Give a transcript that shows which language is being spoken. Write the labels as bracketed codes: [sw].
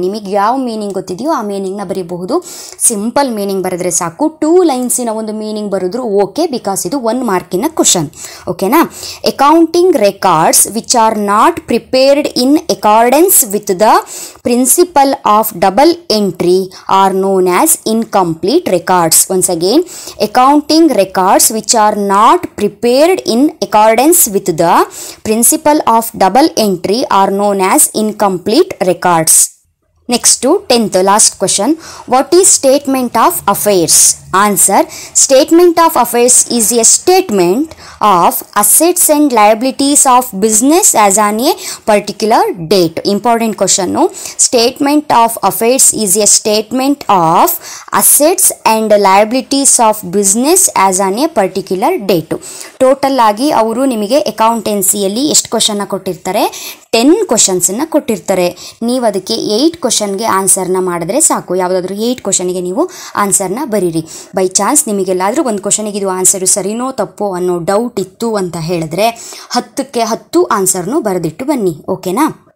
[kn] ನಿಮಗೆ ಯಾವ ಮೀನಿಂಗ್ ಗೊತ್ತಿದೆಯೋ ಆ ಮೀನಿಂಗ್ನ ಬರೀಬಹುದು. ಸಿಂಪಲ್ ಮೀನಿಂಗ್ ಬರೆದ್ರೆ ಸಾಕು. 2 ಲೈನ್ಸಿನ ಒಂದು ಮೀನಿಂಗ್ ಬರೆದ್ರು ಓಕೆ, ಬಿಕಾಸ್ ಇದು 1 ಮಾರ್ಕಿನ ಕ್ವಶನ್. ಓಕೆನಾ? [en] Accounting records which are not prepared in accordance with the principle of double entry are known as incomplete records. Once again, accounting records which are not prepared in accordance with the principle of double entry are known as incomplete records. Next to 10th last question. What is statement of affairs? Answer. Statement of affairs is a statement of assets and liabilities of business as on a particular date. Important question. No? Statement of affairs is a statement of assets and liabilities of business as on a particular date. [kn] Total ಆಗಿ ಅವರು ನಿಮಗೆ ಅಕೌಂಟೆನ್ಸಿಯಲ್ಲಿ ಎಷ್ಟು ಕ್ವಶನ್ನ ಕೊಟ್ಟಿರ್ತಾರೆ? 10 ಕ್ವಶನ್ಸನ್ನು ಕೊಟ್ಟಿರ್ತಾರೆ. ನೀವು ಅದಕ್ಕೆ 8 ಕ್ವಶನ್ಗೆ ಆನ್ಸರ್ನ ಮಾಡಿದ್ರೆ ಸಾಕು. ಯಾವುದಾದ್ರೂ 8 ಕ್ವಶನ್ಗೆ ನೀವು ಆನ್ಸರ್ನ ಬರೀರಿ. ಬೈ ಚಾನ್ಸ್ ನಿಮಗೆಲ್ಲಾದರೂ ಒಂದು ಕ್ವಶನಿಗೆ ಇದು ಆನ್ಸರು ಸರಿನೋ ತಪ್ಪೋ ಅನ್ನೋ ಡೌಟ್ ಇತ್ತು ಅಂತ ಹೇಳಿದ್ರೆ 10ಕ್ಕೆ 10 ಆನ್ಸರ್ನು ಬರೆದಿಟ್ಟು ಬನ್ನಿ. ಓಕೆನಾ?